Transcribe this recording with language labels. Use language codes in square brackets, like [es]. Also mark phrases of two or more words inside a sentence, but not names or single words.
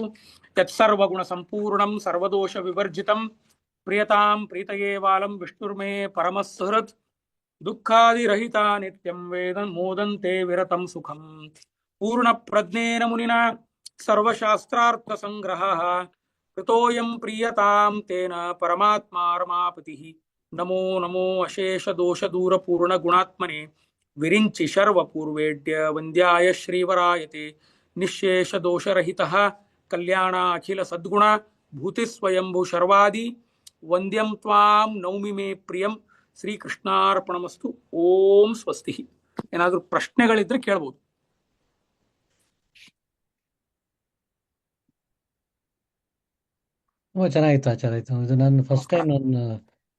[sa] ತತ್ಸರ್ವಗುಣ ಸಂಪೂರ್ಣಂ ಸರ್ವದೋಷ ವಿವರ್ಜಿತಂ ಪ್ರಿಯತಾಂ ಪ್ರೀತಯೇವಾಲಂ ವಿಷ್ಣುರ್ಮೇ ಪರಮಸ್ಸುಹೃತ್ ದುಃಖಾದಿರಹಿತ ನಿತ್ಯಂ ವೇದಂ ಮೋದಂತೆ ವಿರತಂ ಸುಖಂ ಪೂರ್ಣ ಪ್ರಜ್ಞೇನ ಮುನಿನಾ ಸರ್ವಶಾಸ್ತ್ರಾರ್ಥ ಸಂಗ್ರಹ ಕೃತೋಯಂ ಪ್ರಿಯತಾಂ ತೇನ ಪರಮಾತ್ಮಾ ರಮಾಪತಿಃ. ನಮೋ ನಮೋ ಅಶೇಷ ದೋಷ ದೂರ ಪೂರ್ಣ ಗುಣಾತ್ಮನೆ ವಿರಿಂಚಿ ಶರ್ವ ಪೂರ್ವೇಡ್ಯ ವಂದ್ಯಾಯ ಶ್ರೀವರಾಯತೆ ನಿಶೇಷ ದೋಷರಹಿತಃ ಕಲ್ಯಾಣ ಅಖಿಲ ಸದ್ಗುಣ ಭೂತಿ ಸ್ವಯಂಭೂ ಶರ್ವಾದಿ ವಂದ್ಯಂ ತ್ವಾಂ ನೌಮಿ ಮೇ ಪ್ರಿಯಂ. ಶ್ರೀ ಕೃಷ್ಣಾರ್ಪಣಮಸ್ತು. ಓಂ ಸ್ವಸ್ತಿ. [kn] ಏನಾದರೂ ಪ್ರಶ್ನೆಗಳಿದ್ರೆ ಕೇಳ್ಬೋದು. ಚೆನ್ನಾಗಿತ್ತು ಆಚಾರ. ಇದು ನಾನು [en] first time [kn] ನಾನು